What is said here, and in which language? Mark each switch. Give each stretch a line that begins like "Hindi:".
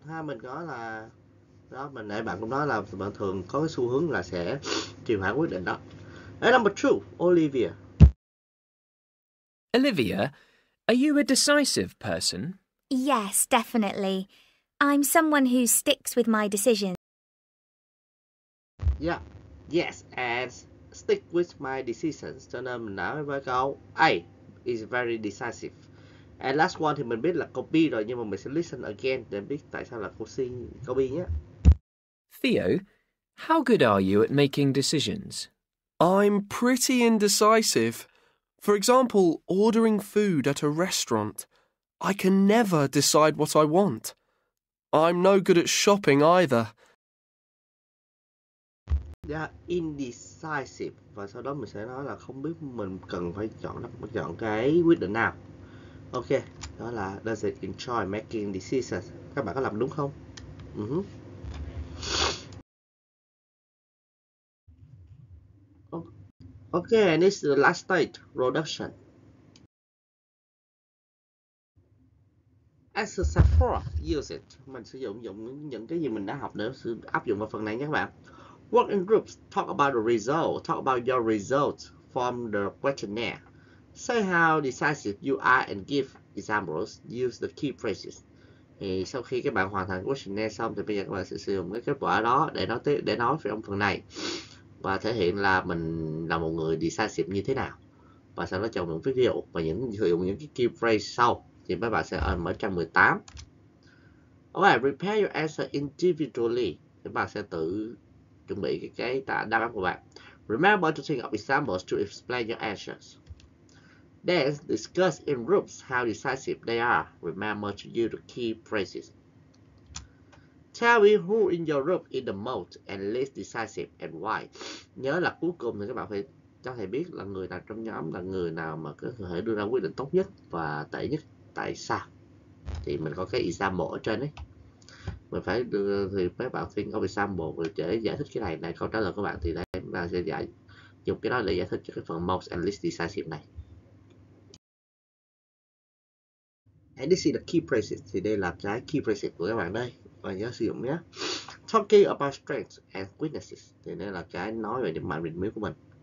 Vietnamese: Ha, mình có là đó, mình nãy bạn cũng nói là bạn thường có cái xu hướng là sẽ trì hoãn quyết định đó.
English: And number 2, Olivia. Olivia, are you a decisive person? Yes, definitely. I'm someone who sticks with my decisions. Yeah, yes, and stick with my decisions.
Vietnamese: Cho nên mình nói với câu
English: A is very decisive. And last one
Vietnamese: thì mình biết là câu B rồi, nhưng mà mình sẽ
English: listen again
Vietnamese: để biết tại sao là câu B nhé.
English: Theo, how good are you at making decisions? I'm pretty indecisive. For example, ordering food at a restaurant. I can never decide what I want. I'm no good at shopping either. Yeah, indecisive.
Vietnamese: Và sau đó mình sẽ nói là không biết mình cần phải chọn cái quyết định nào.
English: Ok,
Vietnamese: đó là
English: doesn't enjoy making decisions.
Vietnamese: Các bạn có làm đúng không?
English: Okay, next is the last stage, production. Exercise 4, use it.
Vietnamese: Mình sử dụng những cái gì mình đã học để áp dụng vào phần này nhé các bạn.
English: Work in groups, talk about the result, talk about your results from the questionnaire. Say how decisive you are and give examples, use the key phrases.
Vietnamese: Thì sau khi các bạn hoàn thành questionnaire xong thì bây giờ các bạn sẽ sử dụng cái kết quả đó để nói về phần này. Và thể hiện là mình là một người decisive như thế nào. Và sau đó chọn những ví dụ và sử dụng những cái key phrase sau. Thì mấy bạn sẽ ở trang 18.
English: Alright, prepare your answer individually.
Vietnamese: Các bạn sẽ tự chuẩn bị cái đáp án của bạn.
English: Remember to think of examples to explain your answers. Then discuss in groups how decisive they are. Remember to use the key phrases. Tell me who in your group is the most and least decisive and why.
Vietnamese: Nhớ là cuối cùng thì các bạn phải cho thầy biết là người nào trong nhóm là người nào mà có thể đưa ra quyết định tốt nhất và tệ nhất, tại sao. Thì mình có cái example ở trên đấy. Mình phải đưa thì các bạn
English: think of example
Vietnamese: để giải thích cái này câu trả lời của bạn thì đây chúng ta sẽ dùng cái đó để giải thích cho cái phần
English: most and least decisive
Vietnamese: này.
English: And this is the key phrases.
Vietnamese: Thì đây là cái key phrases của các bạn đây. Và nhớ sử dụng nhé.
English: Talking about strengths and weaknesses.
Vietnamese: Thì đây là cái nói về điểm mạnh và điểm yếu của mình.